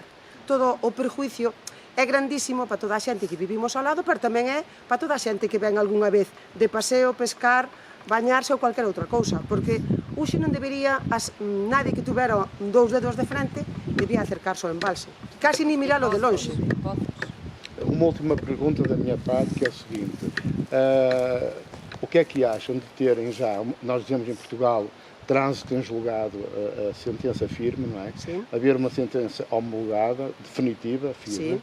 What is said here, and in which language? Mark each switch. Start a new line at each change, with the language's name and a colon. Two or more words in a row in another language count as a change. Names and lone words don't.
Galician: Todo o perjuicio é grandísimo para toda a xente que vivimos ao lado, pero tamén é para toda a xente que ven algunha vez de paseo, pescar, bañarse ou cualquier outra cousa, porque Uxe non debería, nadie que tuvera 2 dedos de frente, debía acercarse ao embalse. Casi ni miralo de longe.
Portuguese: Uma última pergunta da minha parte, que é o seguinte: o que é que acham de terem já, nós dizemos em Portugal, trânsito em julgado, a sentença firme, não é? Sim. Haver uma sentença homologada, definitiva, firme,